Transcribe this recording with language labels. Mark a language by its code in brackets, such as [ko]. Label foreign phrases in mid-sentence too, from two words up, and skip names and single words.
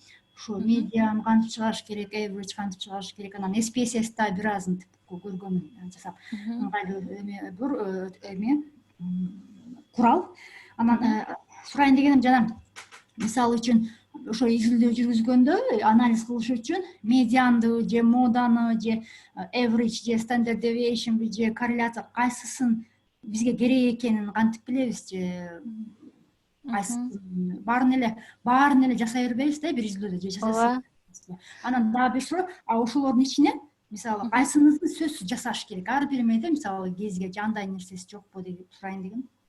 [ky] Ушу медианы кантип чыгарыш керек, average кантип чыгарыш керек, анан SPSS-да бир аз көргөм жасап. Ыңгайлуу курал. Анан сурайын дегеним, жана мисалы үчүн ошо изилдөө жүргүзгөндө анализ кылыш үчүн медианды же моданы же average же [en] standard deviation [ky] же корреляция кайсысын бизге керек экенин кантип билебиз же баарын эле жасай бербейбиз да бир изилдөөдө же жасайбыз. Анан дагы бир суроо, ошолордун ичинен мисалы кайсынысын сөзсүз жасаш керек? Ар бир эмеде мисалы кезге андай нерсеси жокпу деп сурайын дегем.